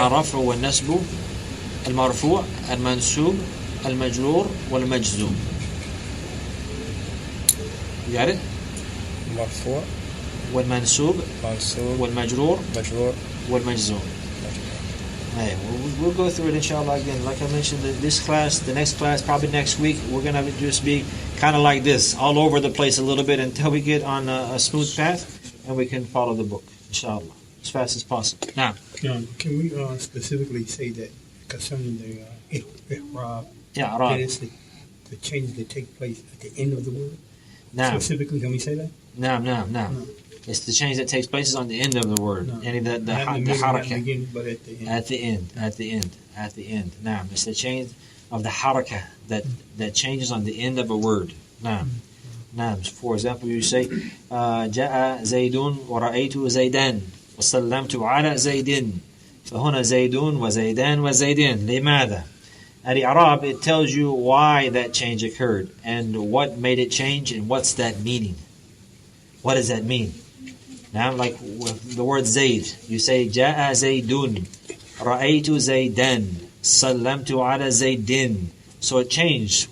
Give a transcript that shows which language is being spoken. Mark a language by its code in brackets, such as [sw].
[ar] الرفع والنسب المرفوع المنسوب المجرور والمجزوم. [en] You got it? [ar] مرفوع والمنسوب والمجرور والمجزوم. [en] Hey, we'll go through it inshallah again. Like I mentioned, this class, the next class, probably next week, we're going to just be kind of like this, all over the place a little bit until we get on a smooth path and we can follow the book, inshallah, as fast as possible. Now, can we specifically say that concerning the i'rab, i'rab, it's the changes that take place at the end of the word? Now, specifically, can we say that? No. It's the change that takes place on the end of the word. No. Any the harakah. But at the end. Now, it's the change of the harakah that changes on the end of a word. Now, for example, you say, [ar] جاء زيد ورأيت زيدان وسلمت على زيد. فهنا زيدون وزيدان وزيدين. لماذا? [en] Al-i'rab, it tells you why that change occurred and what made it change and what's that meaning. What does that mean? Now, like with the word Zayd, you say [ar] جاء زيدون رأيت زيدان سلمت على زيدين. [en] So it changed.